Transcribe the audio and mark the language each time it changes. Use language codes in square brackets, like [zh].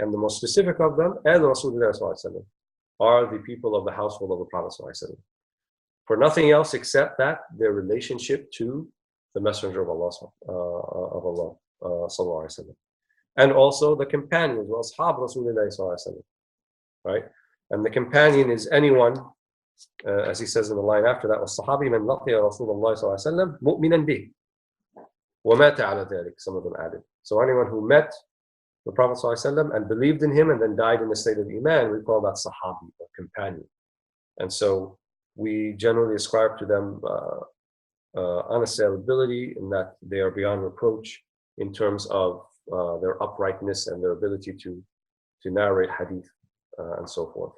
[en] And the most specific of them, as Rasulullah sallallahu alaihi wasallam, are the people of the household of the Prophet sallallahu alaihi wasallam. For nothing else except that their relationship to the Messenger of Allah sallallahu alaihi wasallam, and also the companions, ashab Rasulullah sallallahu alaihi wasallam, right? And the companion is anyone, as he says in the line after that, [ar] وَالصَّحَابِي مَنْ لَقِيَ رَسُولَ اللَّهِ صَلَّى اللَّهُ عَلَيْهِ وَسَلَّمَ مُؤْمِنًا بِهِ وَمَاتَ عَلَى ذَلِكَ. [en] Some of them added. So anyone who met the Prophet صلى الله عليه وسلم and believed in him and then died in the state of Iman, we call that Sahabi, or companion. And so we generally ascribe to them unassailability, in that they are beyond reproach in terms of their uprightness and their ability to narrate hadith and so forth.